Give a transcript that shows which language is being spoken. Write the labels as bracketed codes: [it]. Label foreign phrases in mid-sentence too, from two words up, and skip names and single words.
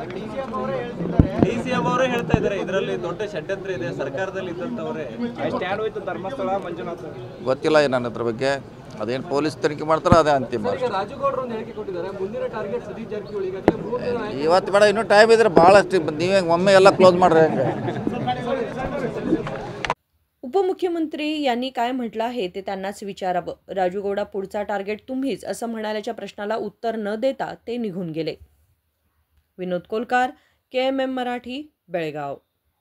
[kn] DCM ಅವರೇ ಹೇಳ್ತಾ ಇದ್ದಾರೆ ಇದರಲ್ಲಿ ದೊಡ್ಡ ಷಡ್ಯಂತ್ರ ಇದೆ, ಸರ್ಕಾರದಲ್ಲಿ ಇದ್ದಂಥವರೇ। ಸ್ಟ್ಯಾಂಡ್ ಹೋಯ್ತು ಧರ್ಮಸ್ಥಳ ಮಂಜುನಾಥ್, ಗೊತ್ತಿಲ್ಲ ನನ್ನ ಅದ್ರ ಬಗ್ಗೆ, ಅದೇನು ಪೊಲೀಸ್ ತನಿಖೆ ಮಾಡ್ತಾರೆ, ಅದೇ ಅಂತಿಮ। ರಾಜುಗೌಡರು ಒಂದು ಹೇಳಿಕೆ ಕೊಟ್ಟಿದ್ದಾರೆ, ಮುಂದಿನ ಟಾರ್ಗೆಟ್ ಸತೀಶ್ ಜಾರಕಿಹೊಳಿ ಈಗಾಗಲೇ ಇವತ್ತು ಬೇಡ, ಇನ್ನೂ ಟೈಮ್ ಇದ್ರೆ ಭಾಳಷ್ಟು, ನೀವೇ ಒಮ್ಮೆ ಎಲ್ಲ ಕ್ಲೋಸ್ ಮಾಡ್ರಿ ಹೆಂಗೆ। [mr] उपमुख्यमंत्री यांनी काय म्हटलं आहे ते त्यांनाच विचारावं। राजूगौडा पुढचा टार्गेट तुम्हीच असं म्हणाल्याच्या प्रश्नाला उत्तर न देता ते निघून गेले। विनोद कोलकार, KMM मराठी, बेळगाव।